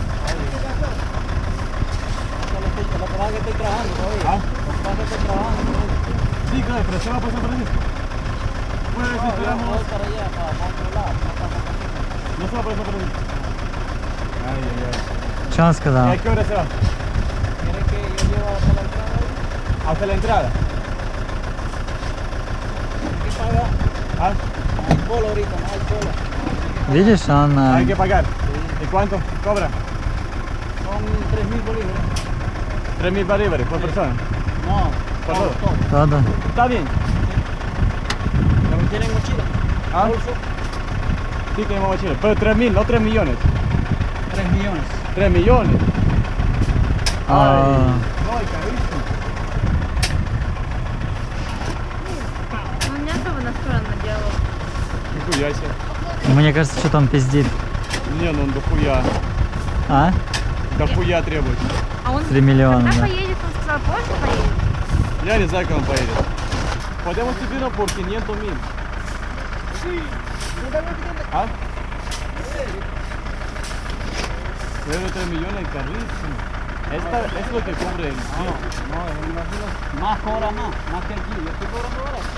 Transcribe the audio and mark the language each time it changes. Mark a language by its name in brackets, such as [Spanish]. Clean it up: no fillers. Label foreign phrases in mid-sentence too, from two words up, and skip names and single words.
[Spanish] ¿Ah? Sí, claro, pero se va a pasar por allí. Pues esperamos. No se va a pasar por allí. Ay, ay, ay. [Russian] Что он [Spanish] ¿Y [Russian] сказал? [Spanish] a qué hora se va? ¿Hasta la entrada? ¿Ah? [Russian] Видишь, он... [Spanish] Hay que pagar. ¿Y cuánto cobra? Son 3.000 bolívares. 3.000 bolívares por persona. No, Por todo. Todo. Está bien. Pero tienen mochila. ¿Ah? Sí, tenemos mochila. Pero 3.000, no 3 millones. 3 millones. 3 millones. [Russian] А, Ой, carísimo. Он не особо настроен на диалог. Нихуя себе. мне кажется, что он пиздит. Не, ну он дохуя. А? Дохуя требует. А он 3 миллиона, когда да. поедет, он сказал, позже поедет? Я не знаю, как он поедет. [Spanish] Podemos subirlo por 500.000. ¿Ah? Pero 3 millones carísimo. Es lo que cubre el No, me imagino más cobra más que aquí. Yo estoy cobrando ahora.